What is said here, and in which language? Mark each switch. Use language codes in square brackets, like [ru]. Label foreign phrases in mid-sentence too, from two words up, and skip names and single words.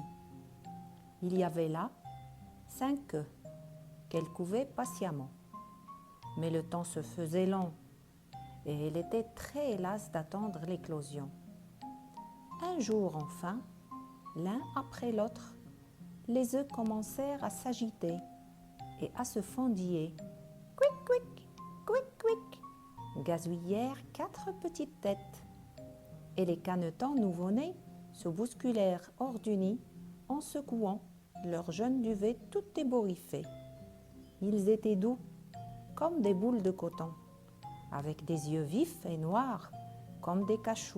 [fr] Il y avait là 5 œufs qu'elle couvait patiemment. Mais le temps se faisait long et elle était très lasse d'attendre l'éclosion. Un jour enfin, l'un après l'autre, les œufs commencèrent à s'agiter et à se fendiller. Quic, quic, quic, quic, gazouillèrent 4 petites têtes. Et les canetons nouveau-nés se bousculèrent hors du nid en secouant leurs jeunes duvets tout ébouriffés. Ils étaient doux, comme des boules de coton, avec des yeux vifs et noirs, comme des cachous.